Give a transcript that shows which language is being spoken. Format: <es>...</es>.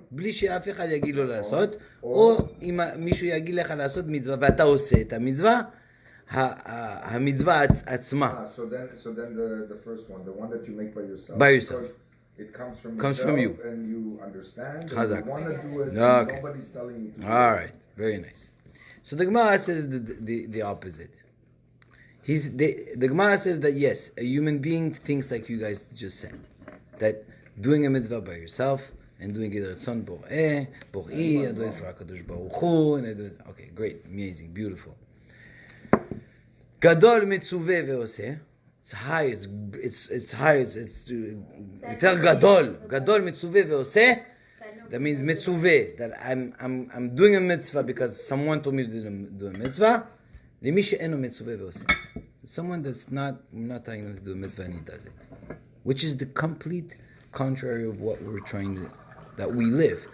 <he>בלי שאף אחד יגיד לו לעשות, או אם מישהו יגיד לך לעשות מצווה ואתה עושה את המצווה, המצווה עצמה.</he> <en>So then the first one, the one that you make by yourself. By yourself. Because it comes from Comes yourself from you. and you understand. Chazak. And you want to do it. Okay. And nobody's telling you to do it. All right, very nice. So the Gemara says the opposite. The Gemara says that yes, a human being thinks like you guys just said, that doing a mitzvah by yourself and doing it ratzon bor'i, and doing it for HaKadosh Baruch Hu, and I do it. Okay, great, amazing, beautiful.</en> <he>Gadol mitzuveh ve'oseh.</he> <en>It's high. It's high. It's</en> <he>יותר גדול. גדול mitzuveh ve'oseh.</he> <en>That means mitzuveh, that I'm doing a mitzvah because someone told me to do a mitzvah.</en> <he>למי שאינו מצווה ועושה.</he> <en>Someone that's not, I'm not telling him to do a mitzvah and he does it. Which is the complete contrary of what we're trying to, that we live.</en>